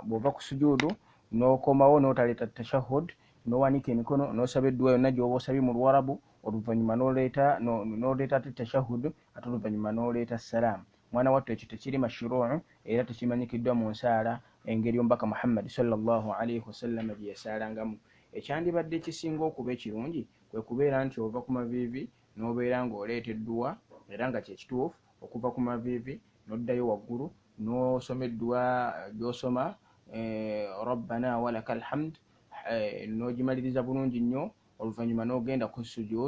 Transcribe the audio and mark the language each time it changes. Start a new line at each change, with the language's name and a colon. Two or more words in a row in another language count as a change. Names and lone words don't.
Ganda: Bw'ova ku sujuudu n'okomawo n'otaleeta tashahud n'owanika emikono n'osaba edduwa yonna gy'oba osabye mu Luwarabu oluvannyuma n'oleeta tashahud ate oluvannyuma n'oleeta salaamu. Mwana wattu ekyo tekiri mashruu'u era tekimanyikiddwa mu nsaala engeri omubaka Muhammad
Arabic: صلى الله عليه وسلم
Ganda: gye yasaalangamu. Ekyandibadde kisinga okuba ekirungi kwe kubeera nti ova ku maviivi n'obeera ng'oleeta edduwa era nga kyekituufu okuva ku maviivi n'oddayo waggulu n'osoma edduwa gy'osoma
Arabic: ربنا ولك الحمد
Ganda: n'ogimaliriza bulungi nnyo oluvannyuma n'ogenda ku sujuud.